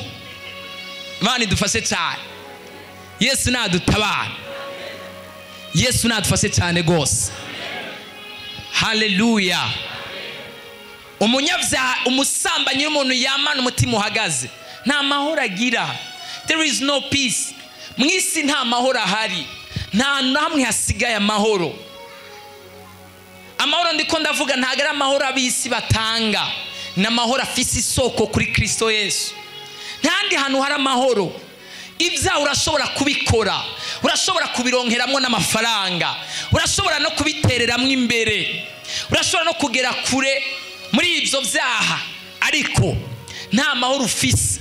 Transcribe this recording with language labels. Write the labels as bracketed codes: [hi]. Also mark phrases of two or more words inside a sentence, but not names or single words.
[rn] Imana idufashe cyane. Yesu nadutabara, Yesu nadufashe cyane gose. Haleluya. Umunyabyaha, umusambanyi w'umuntu yamana umutima uhagaze, nta mahoro agira. [en] There is no peace. [rn] Mwisi nta mahoro ahari, nta namwe hasigaye amahoro. Amahoro ndiko ndavuga ntago ari amahoro abisi batanga, na mahoro afise isoko kuri Kristo Yesu. Ntandi hantu hari amahoro. Ibya urashobora kubikora, urashobora kubironkeramwo n'amafaranga, urashobora no kubitereramwo imbere, urashobora no kugera kure muri ibyo byaha, ariko nta mahoro ufise.